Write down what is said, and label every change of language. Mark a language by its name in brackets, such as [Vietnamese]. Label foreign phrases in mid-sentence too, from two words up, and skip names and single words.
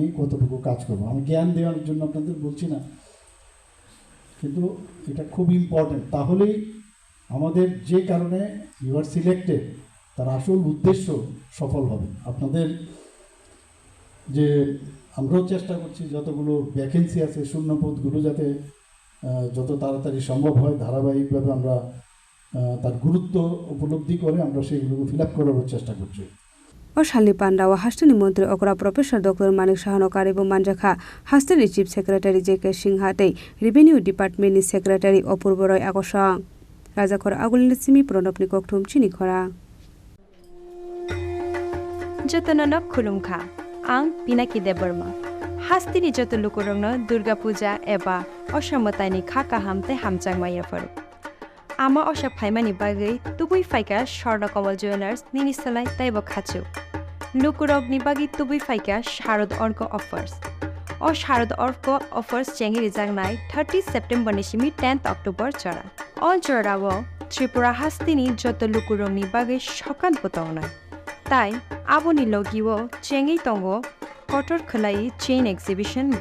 [Bangla] কতটুকু কাজ করবো আমি জ্ঞান দেওয়ার জন্য আপনাদের বলছি না কিন্তু এটা খুব ইম্পর্টেন্ট তাহলেই আমাদের যে কারণে [English] you are selected [Bangla] তার আসল উদ্দেশ্য সফল হবে আপনাদের যে আমরাও চেষ্টা করছি যতগুলো ভ্যাকেন্সি আছে শূন্যপদগুলো যাতে যত তাড়াতাড়ি সম্ভব হয় ধারাবাহিকভাবে আমরা তার গুরুত্ব উপলব্ধি করে আমরা সেগুলোকে [English] fill up [Bangla] করার চেষ্টা করছি [Kok Borok] ও শালি পান্ডাওয়া হাস্টেনি মন্ত্রী অকরা প্রফেসর ডক্টর মানিক সাহানকার এবং মানজাখা হাস্টেনি [English] chief secretary [Kok Borok] জে.কে. সিংহাতেই [English] revenue departmentni [Kok Borok] সেক্রেটারি অপূর্ব রয় আকর্ষণ রাজাখর আগুলিনি সিমি প্রণবনি ককঠুম চিনি খরা जतननक खुलुमखा आं पिनाकी देबबर्मा हास्तिनि जत लुकुरंनो दुर्गा पूजा एबा असामतानि खाका हामते हामचांगमाया फरु आमा असा फाइमानि बागै तुबुइ फाइका स्वर्णकमल ज्वेलार्स निनिसलाय ताइबो खाचु लुकुरगनि बागै तुबुइ फाइका शारद अर्क अफर्स ओ शारद अर्क अफर्स चेंगि रिजांनाय 30 सेप्टेम्बर निसिमि 10 अक्टोबर चरा अल चरावो त्रिपुरा हास्तिनि जत लुकुरंनि बागै सकान बतावनाय ताई आबोनि लगिवो चेंगि तंगो कटर खलाई [English] chain exhibition [Kok Borok] ब